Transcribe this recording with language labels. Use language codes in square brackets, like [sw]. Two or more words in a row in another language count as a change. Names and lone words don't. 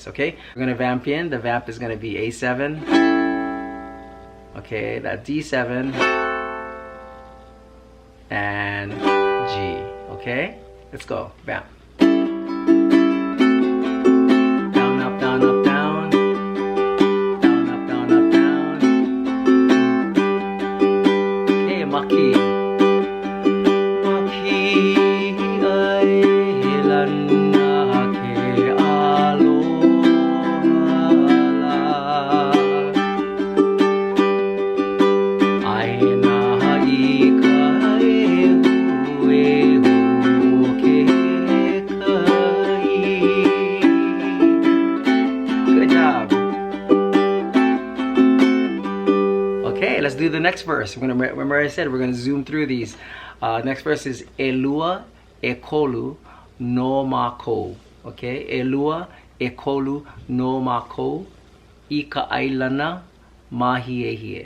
[en] Okay, we're gonna vamp in. The vamp is gonna be A7. Okay, that D7 and G. Okay, let's go. Vamp. Down, up, down, up, down. Down, up, down, up, down. Okay, Makee. [haw] Makee ʻāilana ke aloha. Aina i ka ehu ehu o ke kai. [en] Good job. Okay, let's do the next verse. We're gonna remember I said we're gonna zoom through these. Next verse is [haw] Elua ekolu no mako. Okay, Elua ekolu no mako I ka ʻāilana mahiehie.